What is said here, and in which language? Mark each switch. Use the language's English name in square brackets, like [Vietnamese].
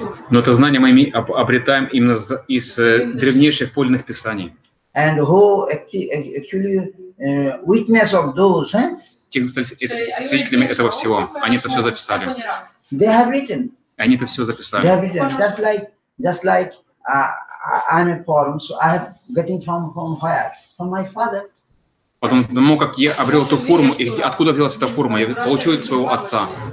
[Russian] Но это знание мы обретаем именно из древнейших подлинных писаний. [English] And who actually witness of those, [Russian] Те, кто стали свидетелями этого всего, они это все записали. [English] they have written. [Russian] Они это все [English] They [Russian] записали. [English] have written. Just like I'm a form, so I have getting from where? From my father. [Russian] Потом, потому как я обрел эту форму, и откуда взялась эта форма? Я получил от своего отца.